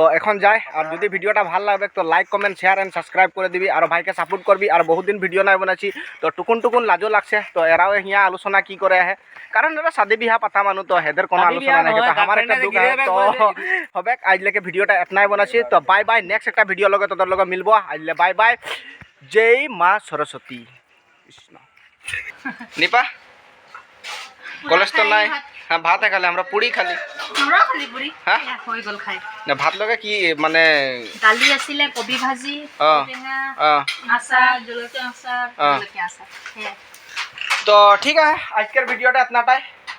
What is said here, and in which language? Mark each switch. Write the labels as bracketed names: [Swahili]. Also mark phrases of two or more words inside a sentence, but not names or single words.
[Bangla] এখন যাই আর যদি ভিডিওটা ভাল লাগবে তো [English] like comment share and subscribe [Bangla] করে দিবি আর ভাইকে সাপোর্ট করবি আর বহুত দিন ভিডিও নাই বানাইছি তো টুকুন লাজো লাগছে তো এরাও হিয়া আলোচনা কি করে আহে কারণ এরা শাদি বিহা পাতা মানুষ তো হেদের কোনো আলোচনা নাই তো আমার একটা দুঃখ আহে তো হবে আজলেকে ভিডিওটা এতনাই বানাইছি তো [English] bye bye next [Bangla] একটা ভিডিও লগে তোদের লগে মিলবো আজলে [English] bye bye [Bangla] জয় মা সরস্বতী কৃষ্ণ নিপা কলেজ তো নাই হ্যাঁ ভাত খালে আমরা পুরি খালি হ্যাঁ [Assamese] হৈ গ'ল খাই না ভাত লগে কি মানে দালি আছিলে কবি ভাজি আচাৰ জলকীয়া আচাৰ [Bangla] তো ঠিক আছে আজকের ভিডিওটা এতনাটাই